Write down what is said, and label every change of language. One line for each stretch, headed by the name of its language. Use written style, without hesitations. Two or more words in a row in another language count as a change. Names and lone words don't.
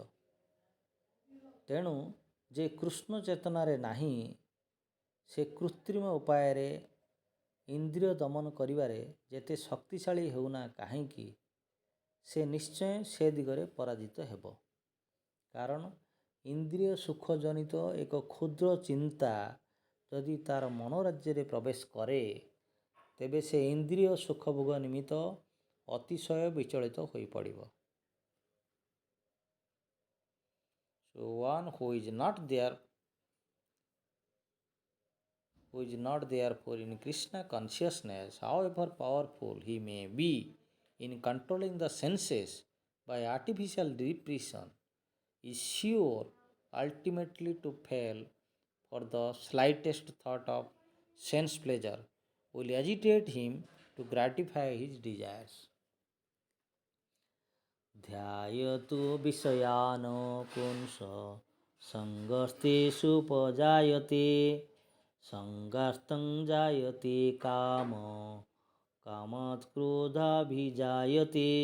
Odia: ତେଣୁ ଯେ କୃଷ୍ଣ ଚେତନାରେ ନାହିଁ, ସେ କୃତ୍ରିମ ଉପାୟରେ ଇନ୍ଦ୍ରିୟ ଦମନ କରିବାରେ ଯେତେ ଶକ୍ତିଶାଳୀ ହେଉନା କାହିଁକି, ସେ ନିଶ୍ଚୟ ସେ ଦିଗରେ ପରାଜିତ ହେବ। କାରଣ ଇନ୍ଦ୍ରିୟ ସୁଖ ଜନିତ ଏକ କ୍ଷୁଦ୍ର ଚିନ୍ତା ଯଦି ତାର ମନୋରାଜ୍ୟରେ ପ୍ରବେଶ କରେ, ତେବେ ସେ ଇନ୍ଦ୍ରିୟ ସୁଖଭୋଗ ନିମିତ୍ତ ଅତିଶୟ ବିଚଳିତ ହୋଇପଡ଼ିବ।
English: So one who is not therefore in Krishna consciousness, however powerful he may be in controlling the senses by artificial repression, is sure ultimately to fail, for the slightest thought of sense pleasure will agitate him to gratify his desires.
Sanskrit: ध्यायतु विषयान् पुंस सङ्गस्तेषुपजायते, सङ्गास्तं जायते काम, कामात् क्रोधाभिजायते।